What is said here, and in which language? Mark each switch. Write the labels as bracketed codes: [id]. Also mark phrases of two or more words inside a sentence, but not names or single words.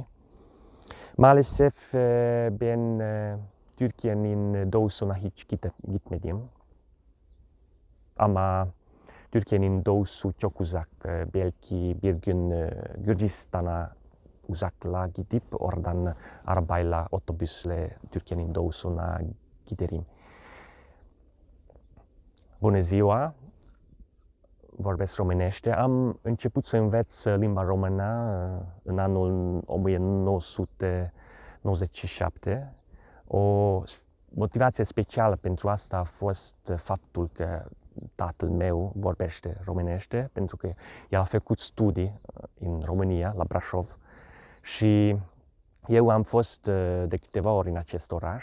[tr] Maalesef ben Türkiye'nin doğusuna hiç gitmedim. Ama Türkiye'nin doğusu çok uzak. Belki bir gün Gürcistan'a uzaklığa gidip oradan arabayla, otobüsle Türkiye'nin doğusuna giderim. [ro] Bună ziua! Vorbesc românește. Am început să învăț limba română în anul 1997. O motivație specială pentru asta a fost faptul că tatăl meu vorbește românește, pentru că el a făcut studii în România, la Brașov, și eu am fost de câteva ori în acest oraș.